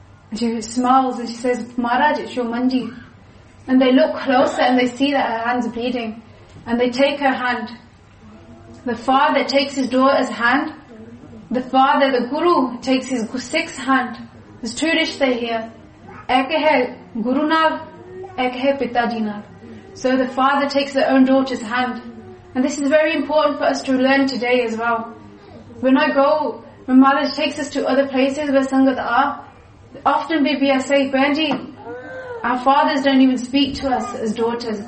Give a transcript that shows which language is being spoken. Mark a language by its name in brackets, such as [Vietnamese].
[English] And she smiles and she says, Maharaj, it's your manji. And they look closer and they see that her hand's bleeding. And they take her hand. The father takes his daughter's hand. The father, the guru, takes his sixth hand. There's two rishtes here. [Punjabi] ਏਕ ਹੈ ਗੁਰੂ ਨਾਲ, ਏਕ ਹੈ ਪਿਤਾਜੀ ਨਾਲ. [English] So the father takes their own daughter's hand. And this is very important for us to learn today as well. When I go, when Maharaj takes us to other places where Sangat are, often BBS say, Bandi, our fathers don't even speak to us as daughters.